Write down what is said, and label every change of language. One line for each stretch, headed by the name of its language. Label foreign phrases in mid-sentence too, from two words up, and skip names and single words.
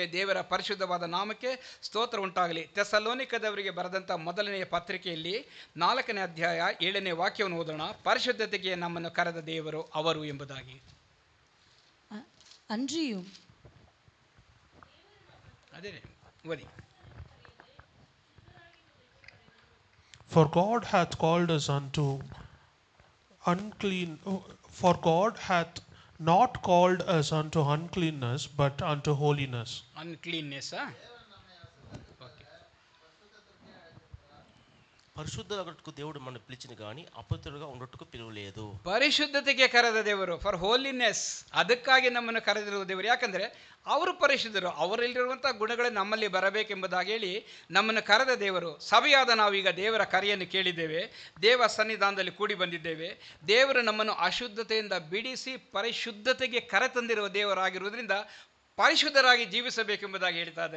Kannada: ದೇವರ ಪರಿಶುದ್ಧವಾದ ನಾಮಕ್ಕೆ ಸ್ತೋತ್ರ ಉಂಟಾಗಲಿ. ಥೆಸಲೋನಿಕದವರಿಗೆ ಬರೆದಂಥ ಮೊದಲನೆಯ ಪತ್ರಿಕೆಯಲ್ಲಿ 4ನೇ ಅಧ್ಯಾಯ 7ನೇ ವಾಕ್ಯವನ್ನು ಓದೋಣ. ಪರಿಶುದ್ಧತೆಗೆ ನಮ್ಮನ್ನು ಕರೆದ ದೇವರು ಅವರು ಎಂಬುದಾಗಿ.
Tamil: அன்றியும்
Kannada: ಅದೇ ಓದಿ.
English: For God hath called us unto unclean. For God hath not called us unto uncleanness, but unto holiness. ಅನ್ಕ್ಲೀನ್ನೆಸ್.
Telugu: పరిశుద్ధులకు దేవుడు మనం పిలిచిన కానీ అపవిత్రులుగా ఉండట్టుకు పిలువలేదు.
Kannada: ಪರಿಶುದ್ಧತೆಗೆ ಕರೆದ ದೇವರು,
English: for holiness.
Kannada: ಅದಕ್ಕಾಗಿ ನಮ್ಮನ್ನು ಕರೆದಿರುವ ದೇವರು. ಯಾಕಂದರೆ ಅವರು ಪರಿಶುದ್ಧರು, ಅವರಲ್ಲಿರುವಂಥ ಗುಣಗಳೇ ನಮ್ಮಲ್ಲಿ ಬರಬೇಕೆಂಬುದಾಗಿ ಹೇಳಿ ನಮ್ಮನ್ನು ಕರೆದ ದೇವರು. ಸಭೆಯಾದ ನಾವೀಗ ದೇವರ ಕರೆಯನ್ನು ಕೇಳಿದ್ದೇವೆ, ದೇವ ಸನ್ನಿಧಾನದಲ್ಲಿ ಕೂಡಿ ಬಂದಿದ್ದೇವೆ. ದೇವರು ನಮ್ಮನ್ನು ಅಶುದ್ಧತೆಯಿಂದ ಬಿಡಿಸಿ ಪರಿಶುದ್ಧತೆಗೆ ಕರೆತಂದಿರುವ ದೇವರಾಗಿರುವುದರಿಂದ ಪರಿಶುದ್ಧರಾಗಿ ಜೀವಿಸಬೇಕೆಂಬುದಾಗಿ ಹೇಳ್ತಾ ಇದ್ದಾರೆ.